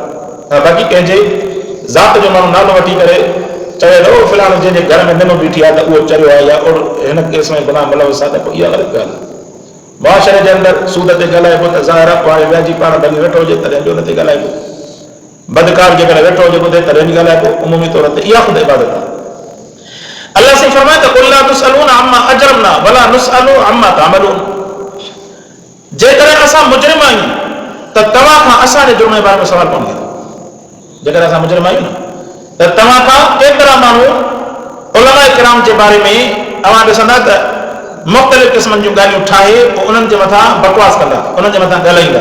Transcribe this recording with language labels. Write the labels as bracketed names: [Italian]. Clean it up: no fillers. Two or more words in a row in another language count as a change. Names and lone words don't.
[Sindhi] बाक़ी कंहिंजे ज़ात जो माण्हू नालो वठी करे चवे थो फिलहाल जंहिंजे घर में निम बीठी आहे त उहो चरियो आहे या हिन केस में गुनाह मुलविस आहे, त पोइ इहा ग़लति ॻाल्हि आहे। मुआशरे जे अंदरि सूद ते ॻाल्हाइबो त ज़ाहिर आहे हाणे वियाजी पाण भली वेठो हुजे तॾहिं बि हुन ते ॻाल्हाइबो। बदकार जेकॾहिं वेठो हुजे ॿुधे तॾहिं बि ॻाल्हाइबो। उमूमी तौर ते इहा ख़ुदि इबादत आहे। [Arabic] अल्लाह साईं फरमाए त قل لا تسألون عما أجرمنا ولا نسأل عما تعملون. [Sindhi] जेकॾहिं असां मुजरिम आहियूं त तव्हां खां असांजे जुर्म जे बारे में सवाल कोन थींदो। जेकॾहिं असां मुजरिम आहियूं न त तव्हां खां केतिरा माण्हू उलमा किराम जे बारे में तव्हां ॾिसंदा त मुख़्तलिफ़ क़िस्मनि जूं ॻाल्हियूं ठाहे पोइ उन्हनि जे मथां बकवास कंदा, उन्हनि जे मथां ॻाल्हाईंदा।